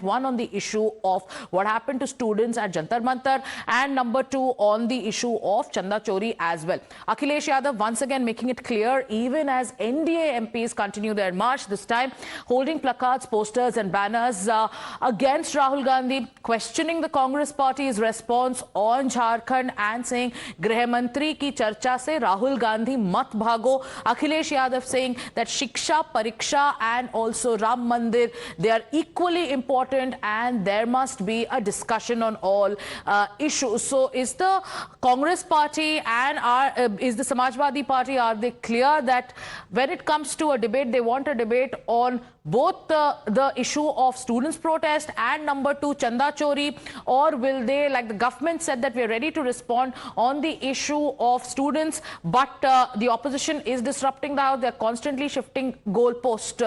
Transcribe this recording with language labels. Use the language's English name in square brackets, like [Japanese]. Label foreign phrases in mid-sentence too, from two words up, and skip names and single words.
[English] One, on the issue of what happened to students at Jantar Mantar, and number two, on the issue of [Hindi] चंदा चोरी [English] as well. Akhilesh Yadav once again making it clear, even as NDA MPs continue their march, this time holding placards, posters and banners against Rahul Gandhi, questioning the Congress party's response on Jharkhand and saying, [Hindi] गृह मंत्री की चर्चा से Rahul Gandhi मत भागो. [English] Akhilesh Yadav saying that [Hindi] शिक्षा, परीक्षा [English] and also Ram Mandir, they are equally important and there must be a discussion on all issues. So is the Congress party and is the Samajwadi Party, are they clear that when it comes to a debate, they want a debate on both the issue of students' protest and number two, [Hindi] चंदा चोरी, [English] or will they, like the government said, that we are ready to respond on the issue of students, but the opposition is disrupting the house, they are constantly shifting goalposts.